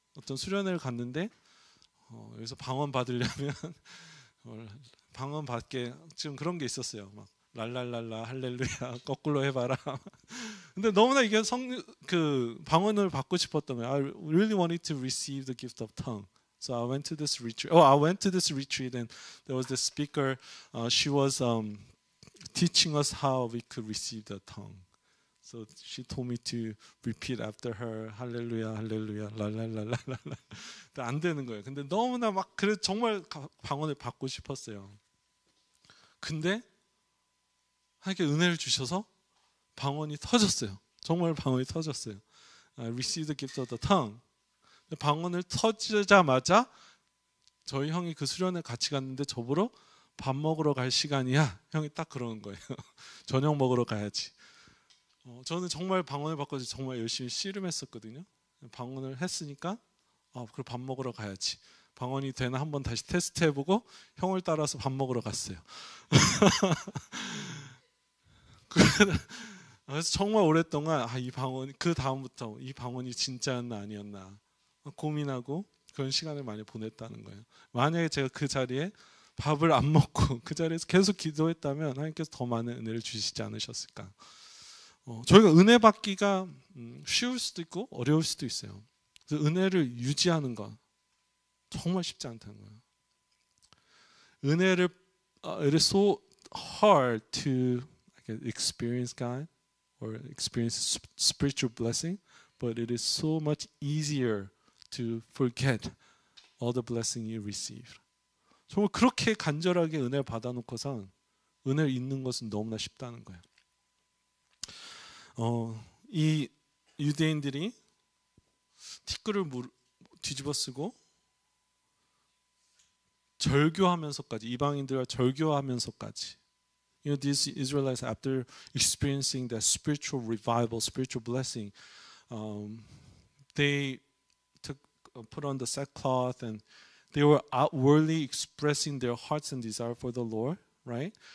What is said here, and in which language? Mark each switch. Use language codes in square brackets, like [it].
[ko] 어떤 수련회를 갔는데 여기서 방언 받으려면 방언 받게 지금 그런 게 있었어요. 막 랄랄랄라 할렐루야 거꾸로 해봐라. 근데 너무나 이게 방언을 받고 싶었던 거예요. [en] I really wanted to receive the gift of tongue. So I went to this retreat. I went to this retreat and there was this speaker. She was teaching us how we could receive the tongue. So she told me to repeat after her, 할렐루야, 할렐루야, 랄랄랄랄라. [ko] 근데 안 되는 거예요. 근데 너무나 그래 정말 방언을 받고 싶었어요. 근데 하나님께 은혜를 주셔서 방언이 터졌어요. 정말 방언이 터졌어요. [en] I received the gift of the tongue. [ko] 방언을 터지자마자 저희 형이 그 수련회 같이 갔는데 저보러 밥 먹으러 갈 시간이야. 형이 딱 그러는 거예요. 저녁 먹으러 가야지. 저는 정말 방언을 받고 정말 열심히 씨름했었거든요. 방언을 했으니까 그럼 밥 먹으러 가야지. 방언이 되나 한번 다시 테스트 해보고 형을 따라서 밥 먹으러 갔어요. 그래서 정말 오랫동안 이 방언 그 다음부터 이 방언이 진짜였나 아니었나 고민하고 그런 시간을 많이 보냈다는 거예요. 만약에 제가 그 자리에 밥을 안 먹고 그 자리에서 계속 기도했다면 하나님께서 더 많은 은혜를 주시지 않으셨을까. 저희가 은혜 받기가 쉬울 수도 있고 어려울 수도 있어요. 그래서 은혜를 유지하는 건 정말 쉽지 않다는 거예요. 은혜를 [en] it is so hard to experience God or experience spiritual blessing, but it is so much easier to forget all the blessing you received. [ko] 정말 그렇게 간절하게 은혜를 받아놓고선 은혜를 잊는 것은 너무나 쉽다는 거예요. 이 유대인들이 티끌을 뒤집어 쓰고 절교하면서까지 이방인들과 절교하면서까지 [en] these Israelites after experiencing that spiritual revival, spiritual blessing, they put on the sackcloth and they were outwardly expressing their hearts and desire for the Lord, right?